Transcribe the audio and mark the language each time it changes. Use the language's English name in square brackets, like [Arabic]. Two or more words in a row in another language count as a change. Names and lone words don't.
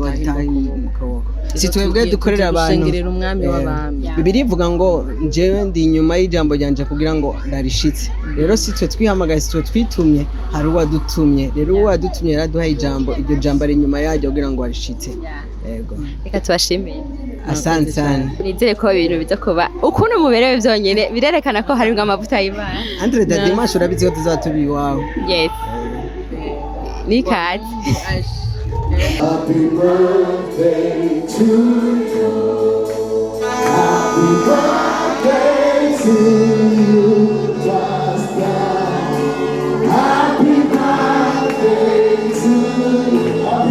[Rundi] atahe mu kaboko si twebwe dukorera abantu ushengerera umwami w'abami Bibiliya ivuga ngo jewe ndi inyuma y'ijambo ryanje kugira ngo ndarishitse rero si twe twihamagaye si twe twitumye hari uwadutumye rero uwadutumye yaraduhaye ijambo iryo jambo ari inyuma yaryo kugira ngo arishitse yego reka tubashimiye [Swahili] asante sana [Rundi] nizere ko ibintu biza kuba ukuntu muberewe byonyine birerekana ko harimo amavuta y'Imana Andre Dadimash urabizi ko tuzatuba iwawe [Swahili] yes ni kazi [English] Happy birthday to you. Happy birthday to you. Just happy birthday to you.